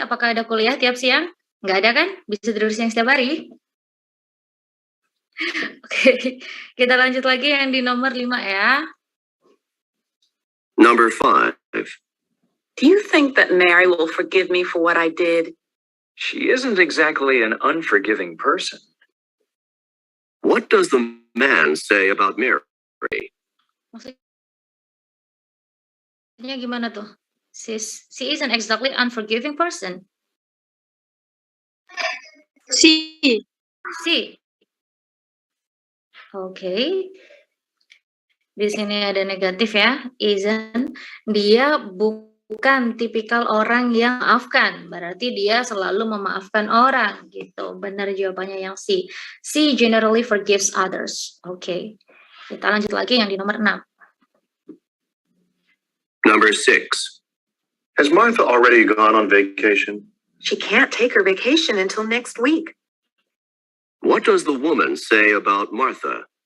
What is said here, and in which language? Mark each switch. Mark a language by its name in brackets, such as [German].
[Indonesian] Apakah ada kuliah tiap siang? Nggak ada kan? Bisa tidur siang setiap hari? Oke, kita lanjut lagi yang di nomor 5 ya. [English] Number 5. Do you think that Mary will forgive me for what I did? She isn't exactly an unforgiving person. What does the man say about Mary? [Indonesian] Maksudnya gimana tuh? [English] She isn't exactly unforgiving person. Si. [Indonesian] Oke. Di sini ada negatif ya. Isn't. Dia bukan tipikal orang yang maafkan. Berarti dia selalu memaafkan orang gitu. Benar jawabannya yang C. [English] C generally forgives others. [Indonesian] Oke. Kita lanjut lagi yang di nomor 6. [English] Number 6. Has Martha already gone on vacation? She can't take her vacation until next week. What does the woman say about Martha?